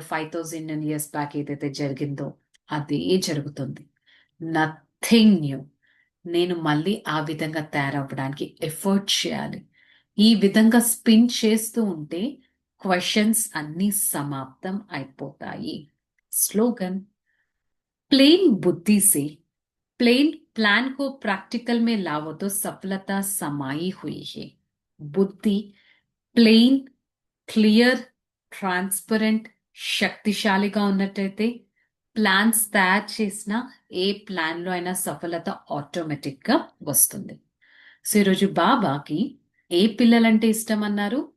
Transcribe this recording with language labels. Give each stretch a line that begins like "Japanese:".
Telugu: 5000 years back ఏదైతే జరిగిందో అదే జరుగుతుంది. Nothing new. నేను మళ్ళీ ఆ విధంగా తయారవ్వడానికి ఎఫర్ట్ చేయాలి. ఈ విధంగా స్పిన్ చేస్తూ ఉంటే క్వశ్చన్స్ అన్నీ సమాప్తం అయిపోతాయి.
Hindi: स्लोगन, प्लेन बुद्धि से प्लेन प्लान को प्रैक्टिकल में लाओ तो सफलता समाई हुई है.
Telugu: बुद्धि ప్లెయిన్, క్లియర్, ట్రాన్స్పరెంట్, శక్తిశాలిగా ఉన్నట్టయితే ప్లాన్స్ తయారు చేసిన ఏ ప్లాన్లో అయినా సఫలత ఆటోమేటిక్గా వస్తుంది. సో ఈరోజు బాబాకి ఏ పిల్లలంటే ఇష్టం అన్నారు?